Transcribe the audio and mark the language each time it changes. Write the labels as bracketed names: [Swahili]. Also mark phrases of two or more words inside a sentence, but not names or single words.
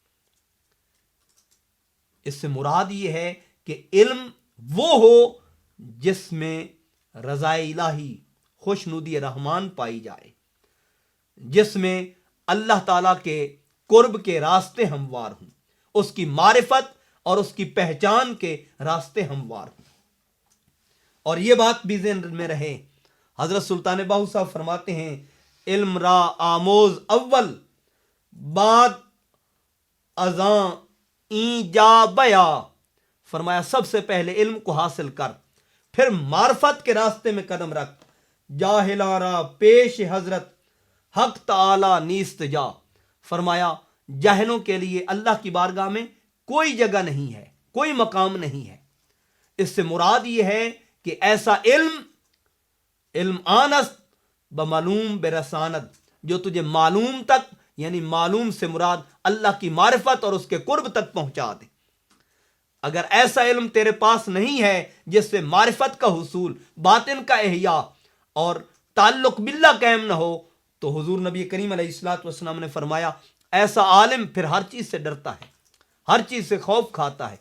[Urdu] اس سے مراد یہ ہے کہ علم وہ ہو جس میں رضا الہی، خوشنودی رحمان پائی جائے، جس میں اللہ تعالیٰ کے قرب کے راستے ہموار ہوں، اس کی معرفت اور اس کی پہچان کے راستے ہموار ہوں۔ اور یہ بات بھی ذہن میں رہے، حضرت سلطان باہو صاحب فرماتے ہیں [Persian] علم را آموز اول بعد ازاں این جا بیا، [Urdu] فرمایا سب سے پہلے علم کو حاصل کر، پھر معرفت کے راستے میں قدم رکھ، [Persian] جاہلارا پیش حضرت حق تعالی نیست جا، [Urdu] فرمایا جاہلوں کے لیے اللہ کی بارگاہ میں کوئی جگہ نہیں ہے، کوئی مقام نہیں ہے۔ اس سے مراد یہ ہے کہ ایسا [Persian] علم آنست بمعلوم برساند، [Urdu] جو تجھے معلوم تک، یعنی معلوم سے مراد اللہ کی معرفت اور اس کے قرب تک پہنچا دے۔ اگر ایسا علم تیرے پاس نہیں ہے جس سے معرفت کا حصول، باطن کا احیاء اور تعلق باللہ قائم نہ ہو، تو حضور نبی کریم علیہ الصلوۃ والسلام نے فرمایا ایسا عالم پھر ہر چیز سے ڈرتا ہے، ہر چیز سے خوف کھاتا ہے۔